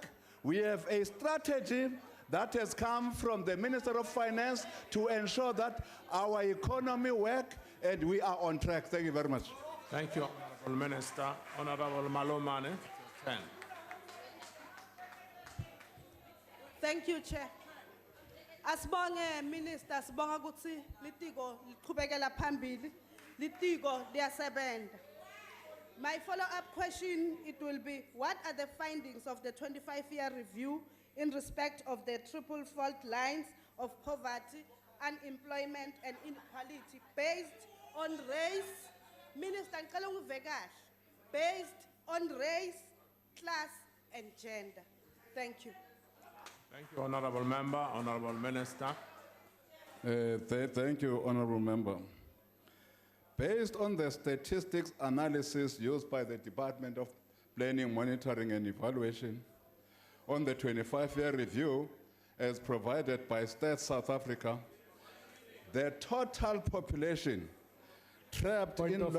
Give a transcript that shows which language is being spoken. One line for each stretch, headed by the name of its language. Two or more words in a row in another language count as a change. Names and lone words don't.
English: We have a strategy that has come from the Minister of Finance to ensure that our economy works, and we are on track. Thank you very much. Thank you, Honorable Minister. Honorable Malomane. Thank you, Chair.
Swati: Asibonge Minister, sibonga ukuthi litiko liqhubekela phambili, litiko liyasebenta.
English: My follow-up question, it will be, what are the findings of the 25-year review in respect of the triple fault lines of poverty, unemployment, and inequality based on race? Minister,
Swati: ngicela ungive kahle.
English: Based on race, class, and gender. Thank you. Thank you, Honorable Member. Honorable Minister. Thank you, Honorable Member. Based on the statistics analysis used by the Department of Planning, Monitoring and Evaluation, on the 25-year review as provided by Stats South Africa, the total population trapped in low...